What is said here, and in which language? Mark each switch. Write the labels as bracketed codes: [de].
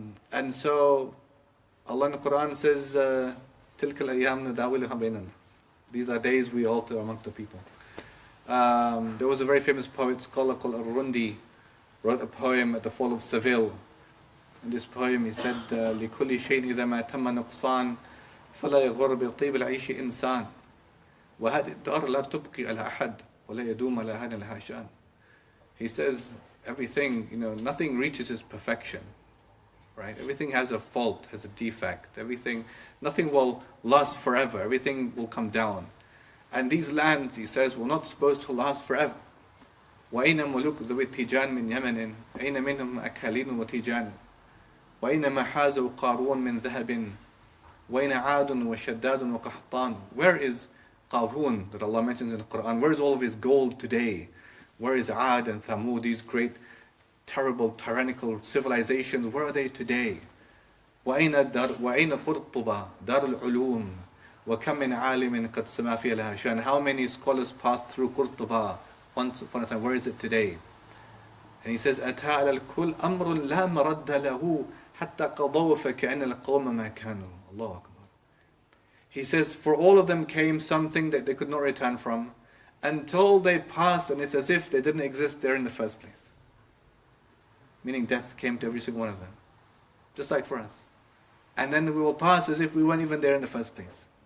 [en] And so, Allah in the Quran says, [ar] تِلْكَ الْأَيَّامُ نُدَاوِلُهَا بَيْنَ النَّاسِ. [en] These are days we alter among the people. There was a very famous poet, scholar called Al-Rundi, wrote a poem at the fall of Seville. In this poem he said, [ar] لِكُلِّ شَيْءٍ إِذَا مَا تَمَّ نُقْصَانٍ فلا يغر بطيب العيش إنسان وهذه الدار لا تبقي على أحد ولا يدوم على أحد لها شأن. [en] He says everything, nothing reaches its perfection, right? Everything has a fault, has a defect. Nothing will last forever. Everything will come down. And these lands, he says, were not supposed to last forever. [ar] وأين ملوك ذوي التيجان من يمن أين منهم أكالين وتيجان وأين ما حازوا قارون من ذهب وأين عاد وشداد وقحطان. [en] Where is Qarun that Allah mentions in the Quran? Where is all of his gold today? Where is Ad and Thamud, these great, terrible, tyrannical civilizations? Where are they today? [ar] وأين قرطبة دار العلوم وكم من عالم قد سما فيها لها شأن. [en] How many scholars passed through Qurtuba once upon a time? Where is it today? And he says [ar] أتى على الكل أمر لا مرد له حتى قضوا فكأن القوم ما كانوا. الله أكبر. [en] He says, for all of them came something that they could not return from until they passed, and it's as if they didn't exist there in the first place. Meaning death came to every single one of them. Just like for us. And then we will pass as if we weren't even there in the first place.